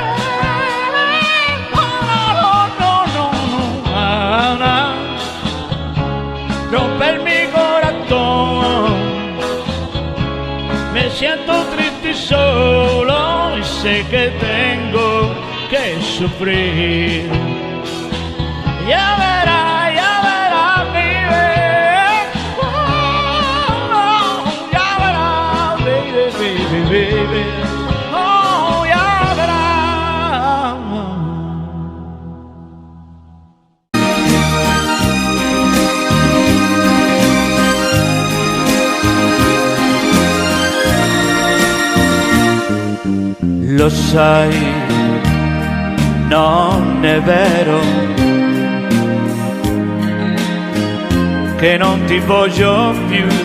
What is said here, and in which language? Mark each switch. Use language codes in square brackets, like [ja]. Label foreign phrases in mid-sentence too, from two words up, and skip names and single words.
[es] Oh, no, no, no, no, Ana, romper mi corazón. Me siento triste y solo y sé que tengo que sufrir. Ya verás, baby. Oh, ya verás, [en] baby, baby, baby. [es] Oh, ya verás. [it] Lo sai, non è vero che non ti voglio più.